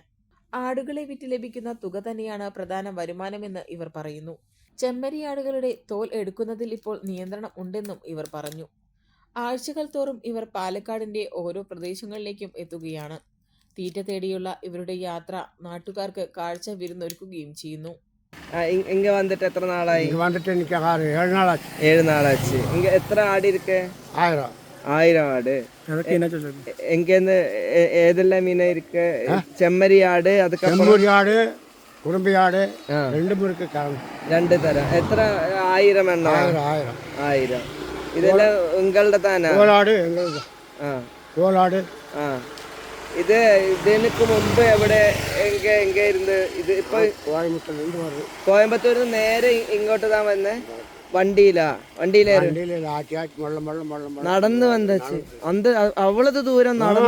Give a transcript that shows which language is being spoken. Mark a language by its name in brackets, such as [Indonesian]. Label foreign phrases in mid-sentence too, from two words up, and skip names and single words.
[Malayalam] ആടുകളെ വിറ്റ് ലഭിക്കുന്ന തുക തന്നെയാണ് പ്രധാന വരുമാനമെന്ന് ഇവർ പറയുന്നു. ചെമ്മരിയാടുകളുടെ തോൽ എടുക്കുന്നതിൽ ഇപ്പോൾ നിയന്ത്രണം ഉണ്ടെന്നും ഇവർ പറഞ്ഞു. ആഴ്ചകൾ തോറും ഇവർ പാലക്കാടിന്റെ ഓരോ പ്രദേശങ്ങളിലേക്കും എത്തുകയാണ്. തീറ്റ തേടിയുള്ള ഇവരുടെ യാത്ര നാട്ടുകാർക്ക് കാഴ്ച വിരുന്നൊരുക്കുകയും ചെയ്യുന്നു. [Tamil] இங்க வந்துட்டு எத்தனை நாளாയി? இங்க வந்துட்டு இன்னைக்கு 7 நாள் ஆச்சு. 7 நாளாச்சு. இங்க எத்தனை ஆடு இருக்கு? 1000 ஆடு. எங்கேருந்து ஏதெல்லாம் மீன் இருக்கு? செம்மறி ஆடு, அதுக்கப்புறம் செம்மறி ஆடு, குறும்பி ஆடு ரெண்டும் இருக்கு. 2 தரம். எத்தனை 1000 எண்ணம்? 1000. இதெல்லாம் உங்களோட தானே? கோலாடு எங்களுக்கு. கோலாடு. [Malayalam] ഇത് ഇതിനു മുമ്പ് എവിടെ എங்கே ഇരുന്ന് ഇത് ഇപ്പൊ കോയമ്പത്തൂരിൽ നിന്ന് നേരെ ഇങ്ങോട്ട് താൻ വന്നേ? വണ്ടിയിലായിരുന്നു നടന്നു വന്നേച്ച് അന്ത് അവളത് ദൂരം നടന്നു